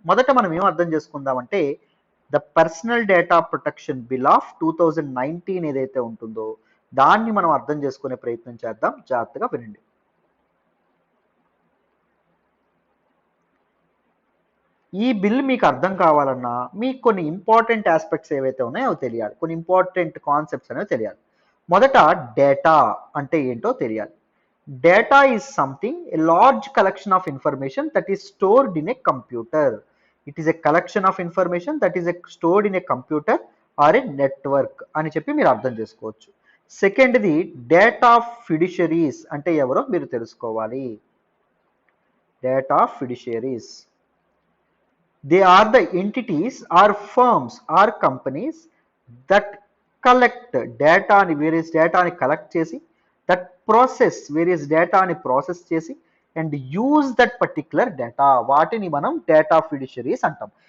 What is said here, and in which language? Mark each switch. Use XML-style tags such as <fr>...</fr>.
<te>మొదట మనం ఏం అర్థం చేసుకుందామంటే the personal data protection bill of 2019 ఏదైతే ఉంటుందో దాన్ని మనం అర్థం చేసుకునే ప్రయత్నం చేద్దాం. జాగ్రత్తగా వినండి. ఈ బిల్ మీకు అర్థం కావాలన్నా మీకు కొన్ని ఇంపార్టెంట్ ఆస్పెక్ట్స్ ఏవైతే ఉన్నాయో అవి తెలియాలి, కొన్ని ఇంపార్టెంట్ కాన్సెప్ట్స్ అనేవి తెలియాలి. మొదట డేటా అంటే ఏంటో తెలియాలి.</te> <en>Data is something, a large collection of information that is stored in a computer. It is a collection of information that is stored in a computer or a network</en> <te>అని చెప్పి మీరు అర్థం చేసుకోవచ్చు. సెకండ్ది డేటా ఫిడిషరీస్ అంటే ఎవరో మీరు తెలుసుకోవాలి.</te> <en>data fiduciaries, they are the entities or firms or companies that collect డేటాని, various డేటాని collect చేసి that process various డేటాని process చేసి and use that particular data,</en> <te>వాటిని మనం డేటా ఫిడిషరీస్ అంటాం.</te>